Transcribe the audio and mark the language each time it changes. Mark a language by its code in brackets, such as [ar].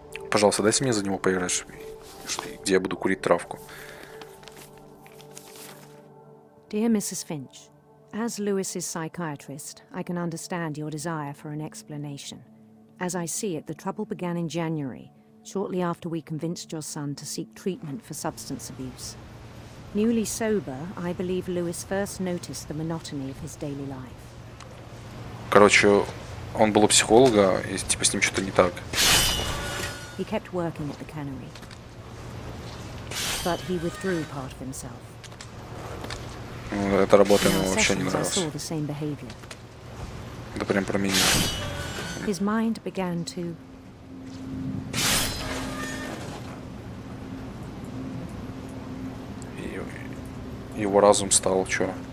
[ru] Пожалуйста, дайте мне за него поиграть, где я буду курить травку. [en] Dear Mrs. Finch, as Lewis's psychiatrist, I can understand your desire for an explanation. As I see it, the trouble began in January, shortly after we convinced your son to seek treatment for substance abuse. Newly sober, I believe Lewis first noticed the monotony of his daily life. [ru] Короче, он был у психолога, и типа с ним что-то не так. [en] He kept working at the cannery, but he withdrew part of himself. [ru] Эта работа ему вообще не нравилась. [en] I saw the same behavior. [ru] Это прям про меня. [en] His mind began to [ru] Его разум стал, что?